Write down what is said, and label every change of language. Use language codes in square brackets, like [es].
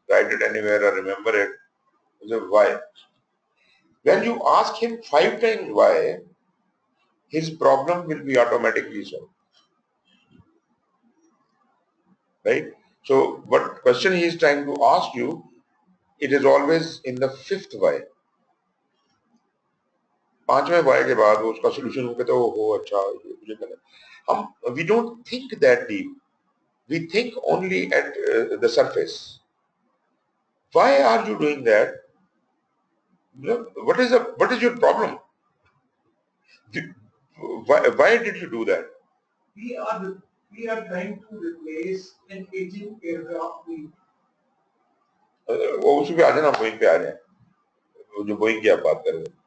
[en] Write it anywhere or remember it. You say, why? When you ask him 5 times why, his problem will be automatically solved. Right? So, what question he is trying to ask you, it is always in the 5th why. [hi] 5वें why के बाद वो उसका solution वो कहते हो अच्छा ये करना. [en] We don't think that deep. We think only at the surface. Why are you doing that? What is your problem? Why did you do that? We are trying to replace an aging aircraft fleet. [hi] वो उसी पे आ जाए ना, Boeing पे आ जाए. जो Boeing की आप बात कर रहे हो.